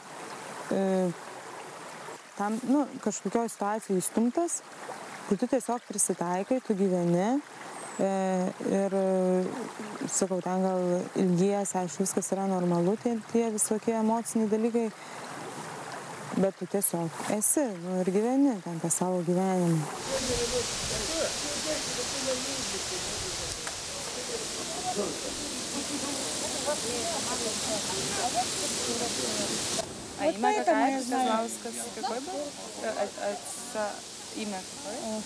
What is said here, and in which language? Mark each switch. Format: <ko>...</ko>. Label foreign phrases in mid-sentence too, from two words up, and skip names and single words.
<lt>tam, kažkokioj situacijai įstumtas, tai tu tiesiog prisitaikai, tu gyveni ir, sakau, ten gal ilgies, aišku, viskas yra normalu, tie visokie emociniai dalykai, bet tu tiesiog esi ir gyveni ten tą savo gyvenimą.</lt> <ru>А имя какая, сказала, какой был? Имя какое?</ru>